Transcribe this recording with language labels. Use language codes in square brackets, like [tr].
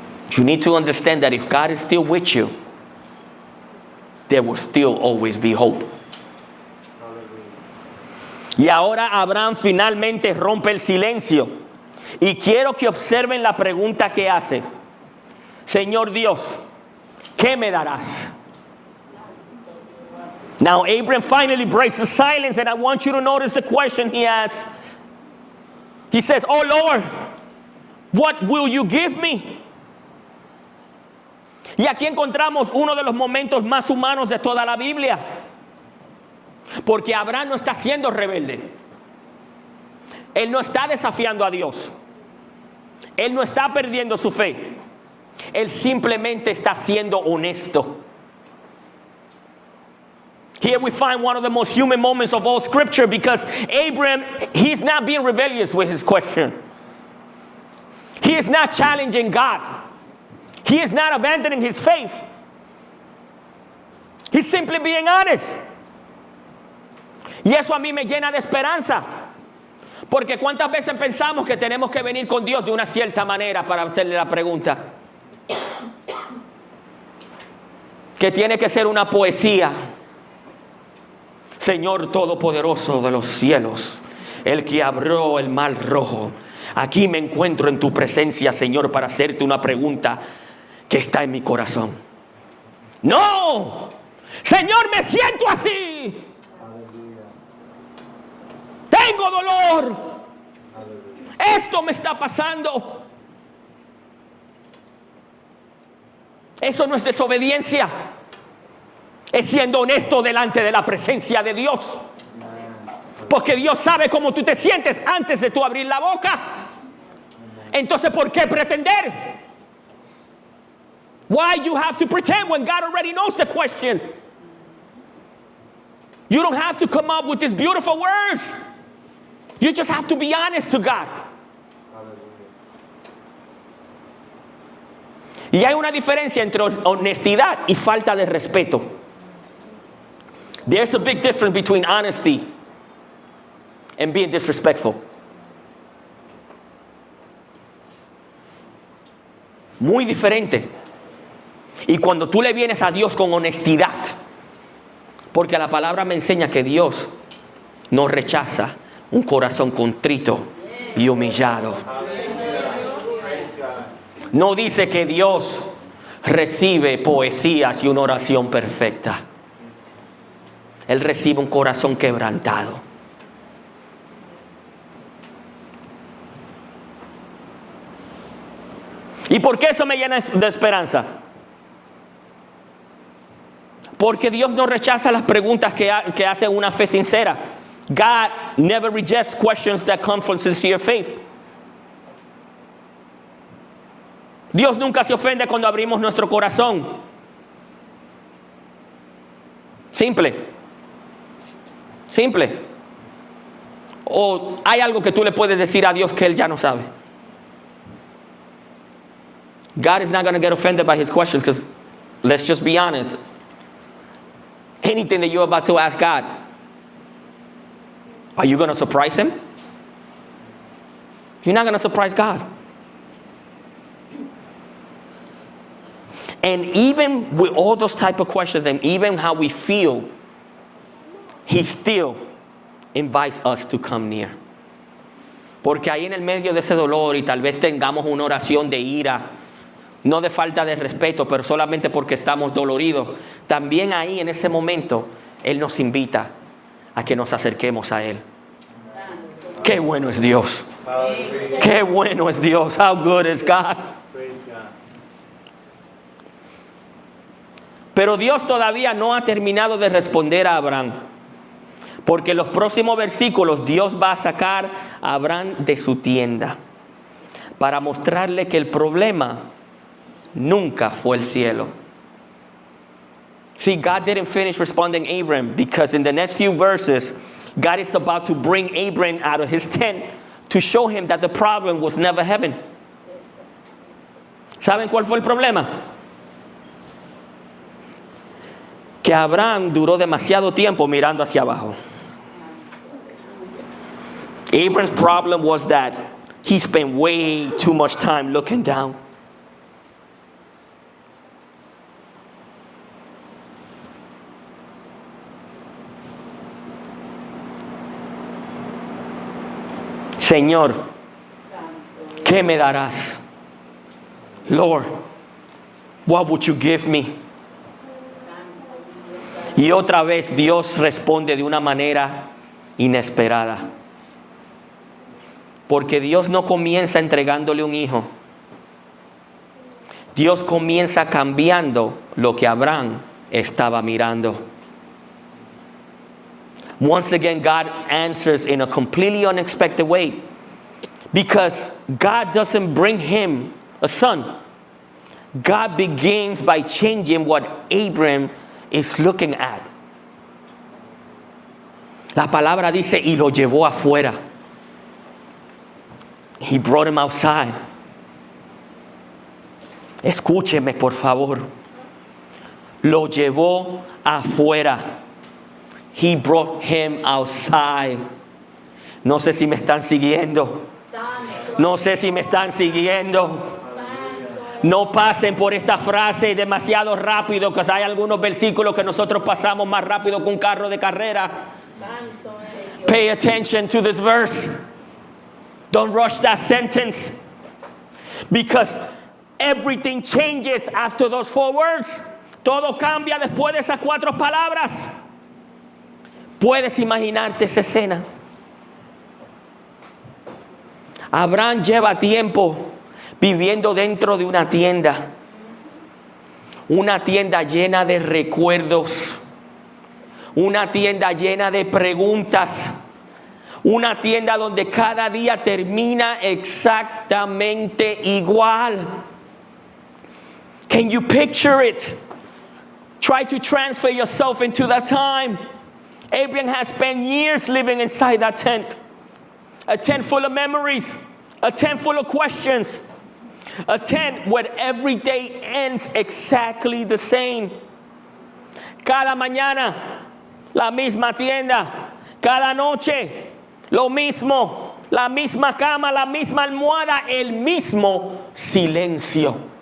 [en] You need to understand that if God is still with you, there will still always be hope. [es] Y ahora Abraham finalmente rompe el silencio. Y quiero que observen la pregunta que hace. Señor Dios, ¿qué me darás? [en] Now Abraham finally breaks the silence, and I want you to notice the question he asks. He says, "Oh Lord, what will you give me?" [es] Y aquí encontramos uno de los momentos más humanos de toda la Biblia. Porque Abraham no está siendo rebelde. Él no está desafiando a Dios. Él no está perdiendo su fe. Él simplemente está siendo honesto. [en] Here we find one of the most human moments of all Scripture, because Abraham, he's not being rebellious with his question. He is not challenging God. He is not abandoning his faith. He's simply being honest. [es] Y eso a mí me llena de esperanza. Porque cuántas veces pensamos que tenemos que venir con Dios de una cierta manera para hacerle la pregunta. Que tiene que ser una poesía. Señor Todopoderoso de los cielos, el que abrió el mar rojo, aquí me encuentro en tu presencia, Señor, para hacerte una pregunta que está en mi corazón. No, Señor, me siento así. Tengo dolor. Esto me está pasando. Eso no es desobediencia. Es siendo honesto delante de la presencia de Dios. Porque Dios sabe cómo tú te sientes antes de tú abrir la boca. Entonces, ¿por qué pretender? [en] Why you have to pretend when God already knows the question? You don't have to come up with these beautiful words. You just have to be honest to God. [es] Y hay una diferencia entre honestidad y falta de respeto. [en] There's a big difference between honesty and being disrespectful. [es] Muy diferente. Y cuando tú le vienes a Dios con honestidad, porque la palabra me enseña que Dios no rechaza un corazón contrito y humillado. No dice que Dios recibe poesías y una oración perfecta. Él recibe un corazón quebrantado. ¿Y por qué eso me llena de esperanza? Porque Dios no rechaza las preguntas que hace una fe sincera. [en] God never rejects questions that come from sincere faith. [es] Dios nunca se ofende cuando abrimos nuestro corazón. Simple. O hay algo que tú le puedes decir a Dios que Él ya no sabe. [en] God is not going to get offended by his questions, because let's just be honest. Anything that you're about to ask God, are you going to surprise him? You're not going to surprise God. And even with all those type of questions and even how we feel, he still invites us to come near. [es] Porque ahí en el medio de ese dolor, y tal vez tengamos una oración de ira, no de falta de respeto, pero solamente porque estamos doloridos, también ahí en ese momento Él nos invita a que nos acerquemos a Él. Qué bueno es Dios. Qué bueno es Dios. [en] How good is God. [es] Pero Dios todavía no ha terminado de responder a Abraham, porque en los próximos versículos Dios va a sacar a Abraham de su tienda para mostrarle que el problema nunca fue el cielo. [en] See, God didn't finish responding Abram, because in the next few verses, God is about to bring Abram out of his tent to show him that the problem was never heaven. [es] ¿Saben cuál fue el problema? Que Abraham duró demasiado tiempo mirando hacia abajo. [en] Abram's problem was that he spent way too much time looking down. [es] Señor, ¿qué me darás? [en] Lord, what would you give me? [es] Y otra vez Dios responde de una manera inesperada. Porque Dios no comienza entregándole un hijo. Dios comienza cambiando lo que Abraham estaba mirando. [en] Once again, God answers in a completely unexpected way, because God doesn't bring him a son. God begins by changing what Abram is looking at. [es] La palabra dice, y lo llevó afuera. [en] He brought him outside. [es] Escúcheme, por favor. Lo llevó afuera. [en] He brought him outside. [es] No sé si me están siguiendo. No sé si me están siguiendo. No pasen por esta frase demasiado rápido, que hay algunos versículos que nosotros pasamos más rápido que un carro de carrera. [en] Pay attention to this verse. Don't rush that sentence, because everything changes after those 4 words. [es] Todo cambia después de esas 4 palabras. Puedes imaginarte esa escena. Abraham lleva tiempo viviendo dentro de una tienda llena de recuerdos, una tienda llena de preguntas, una tienda donde cada día termina exactamente igual. [en] Can you picture it? Try to transfer yourself into that time. Abraham has spent years living inside that tent. A tent full of memories. A tent full of questions. A tent where every day ends exactly the same. [es] Cada mañana, la misma tienda. Cada noche, lo mismo. La misma cama, la misma almohada, el mismo silencio.